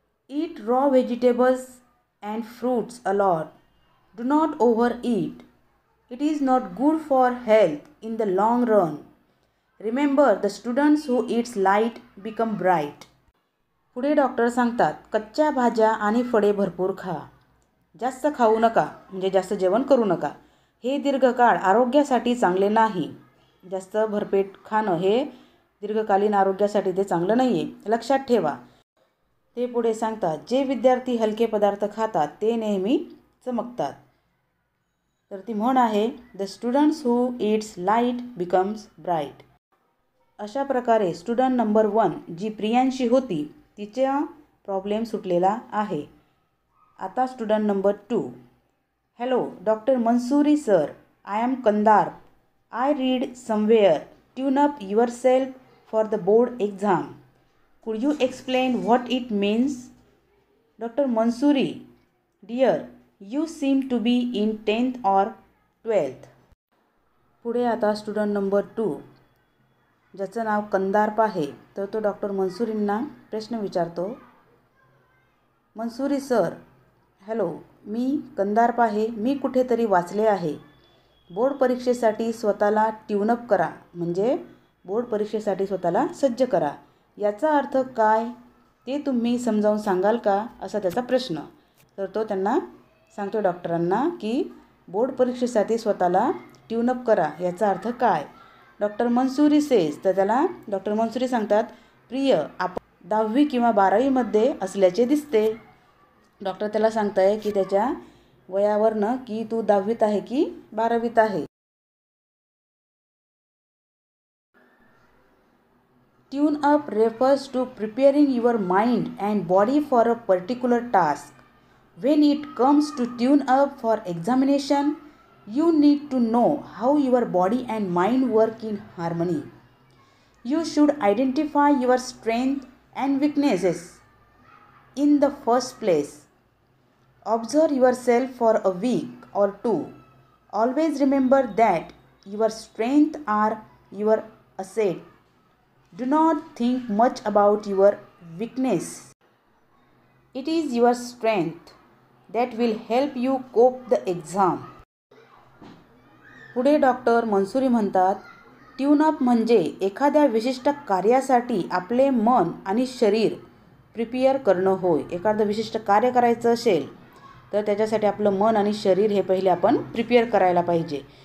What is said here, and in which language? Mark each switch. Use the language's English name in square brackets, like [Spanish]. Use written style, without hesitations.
[English] Eat raw vegetables and fruits a lot. Do not overeat. It is not good for health in the long run. Remember, the students who eat light become bright. [Marathi] पुढे doctor सांगतात, कच्च्या भाज्या आणि फळे भरपूर खा. जास्त खाऊ नका, म्हणजे जास्त जेवण करू नका. हे दीर्घकाळ आरोग्यासाठी चांगले नाही. जास्त भरपेट खाणं हे दीर्घकालीन आरोग्यासाठी ते चांगलं नाही आहे, लक्षात ठेवा. ते पुढे सांगतात, जे विद्यार्थी हलके पदार्थ खातात ते नेहमी चमकतात. तर ती म्हण आहे, [English] The students who eats light becomes bright. [Marathi] अशा प्रकारे स्टुडंट नंबर 1 जी प्रियांशी होती तिचा प्रॉब्लेम सुटलेला आहे. आता [English] Student number 2. Hello doctor Mansoori sir, I am Kandar. I read somewhere, tune up your self for the board exam. Could you explain what it means? Dr. Mansoori, dear, you seem to be in 10th or 12th. [Marathi] पुढे आता student number 2 ज्याचं नाव कंदार्प आहे, तर तो doctor मंसूरींना प्रश्न विचारतो. Mansuri sir, hello, मी कंदार्प आहे. मी कुठेतरी वाचले आहे, बोर्ड परीक्षेसाठी स्वतःला ट्यूनअप करा, म्हणजे बोर्ड परीक्षेसाठी स्वतःला सज्ज करा. याचा अर्थ काय ते तुम्ही समजावून सांगाल का, असा त्याचा प्रश्न. तर तो त्यांना सांगतो डॉक्टरांना की बोर्ड परीक्षेसाठी स्वतःला ट्यूनअप करा. याचा अर्थ काय? डॉक्टर मंसूरी सेज, तर त्याला डॉक्टर मंसूरी सांगतात, प्रिय, आपण 10वी किंवा 12वीमध्ये असल्याचे दिसते. डॉक्टर त्याला सांगताय की त्याच्या वयावरनं की तू 10वीत आहे की 12वीत आहे. [English] Tune up refers to preparing your mind and body for a particular task. When it comes to tune up for examination, you need to know how your body and mind work in harmony. You should identify your strengths and weaknesses in the first place. Observe yourself for a week or two. Always remember that your strengths are your asset. Do not think much about your weakness. It is your strength that will help you cope the exam. [Marathi] पुढे doctor Mansuri म्हणतात, tune-up म्हणजे एखाद्या विशिष्ट कार्यासाठी आपले मन आणि शरीर प्रिपेअर करणं होय. एखादं विशिष्ट कार्य करायचं असेल तर त्याच्यासाठी आपलं मन आणि शरीर हे पहिले आपण प्रिपेअर करायला पाहिजे.